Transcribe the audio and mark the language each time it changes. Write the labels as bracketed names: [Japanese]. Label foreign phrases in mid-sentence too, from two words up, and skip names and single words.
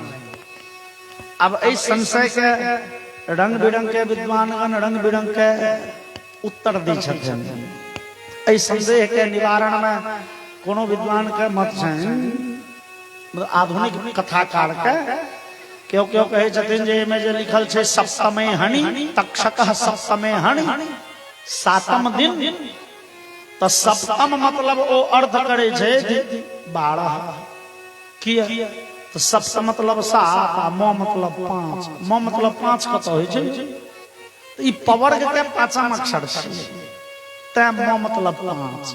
[Maithili] अब एहि संशय के रंग बिरंग के विद्वानगण रंग बिरंग के उत्तर दै छथिन। एहि संदेह के निवारण में कोनो विद्वान के मत छनि, आधुनिक कथाकार के केओ कहै छथिन जे एहिमे जे लिखल छै [Sanskrit] सप्तमे हनि तक्षकः सप्तमे हनि [Maithili] 7म दिन। तो सप्तम मतलब ओ अर्थ करे छै 12 किया? तो सप्त मतलब 7 आ म मतलब 5। म मतलब 5 कत होइ छै? ई पवर्ग के 5म अक्षर छै, तै म मतलब 5।